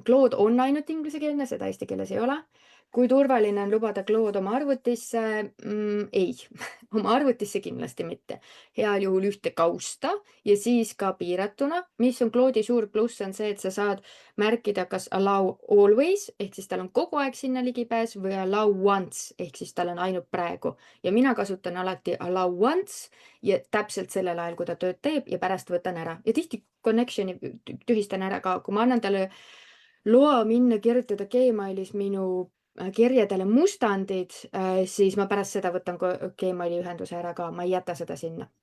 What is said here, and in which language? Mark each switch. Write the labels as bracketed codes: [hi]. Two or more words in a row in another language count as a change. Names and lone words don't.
[et] Claude on ainult inglisekeelne, seda eesti keeles ei ole. Kui turvaline on lubada Claude oma arvutisse? Ei, oma arvutisse kindlasti mitte. Heal juhul ühte kausta ja siis ka piiratuna. Mis on Claude'i suur pluss on see, et sa saad märkida kas [en] allow always, [et] ehk siis tal on kogu aeg sinna ligipääs või [en] allow once, [et] ehk siis tal on ainult praegu. Ja mina kasutan alati [en] allow once [et] ja täpselt sellel ajal, kui ta tööd teeb ja pärast võtan ära. Ja tihti connection'i tühistan ära ka, kui ma annan talle loa minna kirjutada Gmailis minu kirjadele mustandid, siis ma pärast seda võtan Gmaili ühenduse ära ka, ma ei jäta seda sinna.